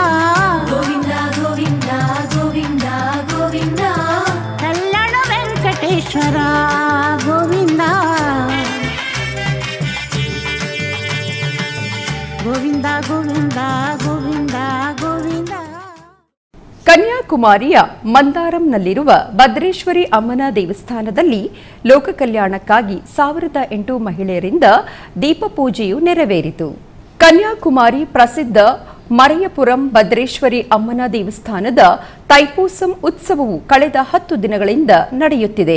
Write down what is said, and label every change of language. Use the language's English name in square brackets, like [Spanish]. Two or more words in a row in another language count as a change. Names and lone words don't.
[Kannada] गोविन्दा गोविन्दा गोविन्दा गोविन्दा कल्लण वेंकटेश्वर गोविंदा गोविंदा गोविंदा गोविंदा गोविंदा। ಕನ್ಯಾಕುಮಾರಿಯ ಮಂದಾರಂನಲ್ಲಿರುವ ಭದ್ರೇಶ್ವರಿ ಅಮ್ಮನ ದೇವಸ್ಥಾನದಲ್ಲಿ ಲೋಕ ಕಲ್ಯಾಣಕ್ಕಾಗಿ 1008 ಮಹಿಳೆಯರಿಂದ ದೀಪಪೂಜೆಯು ನೆರವೇರಿತು. ಕನ್ಯಾಕುಮಾರಿ ಪ್ರಸಿದ್ಧ ಮರಯಪುರಂ ಭದ್ರೇಶ್ವರಿ ಅಮ್ಮನ ದೇವಸ್ಥಾನದ ತೈಪೂಸಂ ಉತ್ಸವವು ಕಳೆದ 10 ದಿನಗಳಿಂದ ನಡೆಯುತ್ತಿದೆ.